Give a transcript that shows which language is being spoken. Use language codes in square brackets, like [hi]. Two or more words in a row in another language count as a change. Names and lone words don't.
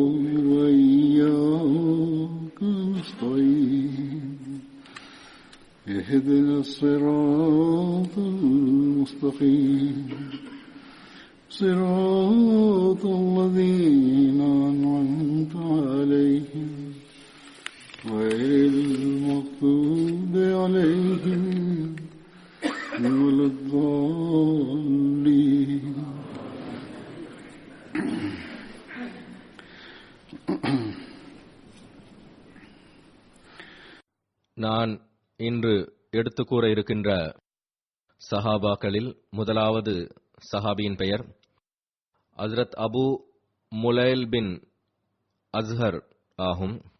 [ar] وإياك نستعين اهدنا الصراط المستقيم صراط الذين أنعمت عليهم غير المغضوب عليهم ولا الضالين. [ta] நான் இன்று எடுத்துக் கூற இருக்கின்ற சஹாபாக்களில் முதலாவது சஹாபியின் பெயர் ஹஜ்ரத் அபு முலைல் பின் அஸ்ஹர் ஆகும்.